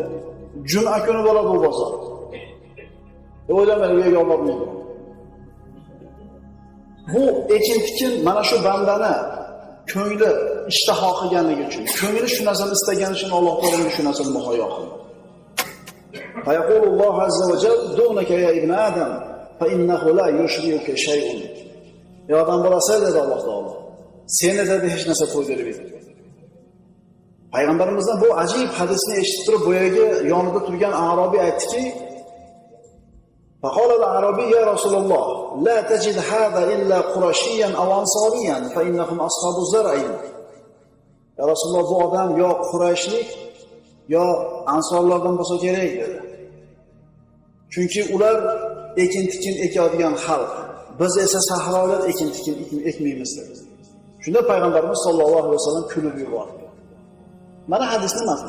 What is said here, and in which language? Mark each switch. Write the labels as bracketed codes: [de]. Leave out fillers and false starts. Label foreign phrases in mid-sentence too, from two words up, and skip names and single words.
[uz] Juma kuni bo'ladi u bozor. O'ylamang, u yerga bormaydi. Bu ekin-tikin mana shu bandani ko'ngli ishtaho qilganligi uchun, ko'ngli shu narsani istagani uchun Alloh taoloning shu narsani muhayyo qildi. [ar] فيقول الله عز وجل دونك يا ابن آدم فإنه لا يشبعك شيء. [uz] Ya odam bolasi dedi Alloh taolo. Seni dedi hech narsa qo'ydirmaydi. Payg'ambarimizdan bu ajib hadisni eshitib turib, bu yerga yonida turgan Arabiy aytdiki: [ar] فقال العربي يا رسول الله لا تجد هذا إلا قرشيا أو أنصاريا فإنهم أصحاب الزرع. يا رسول الله [uz] bu odam yo Qurayshlik yo Ansorlardan bo'lsa kerak dedi. Chunki ular ekin-tikin ekadigan xalq. Biz esa sahrolar ekin-tikin ekmaymiz dedi. Shunda payg'ambarimiz [ar] صلى الله عليه وسلم [uz] kulib yubordi. Mana hadisning matni.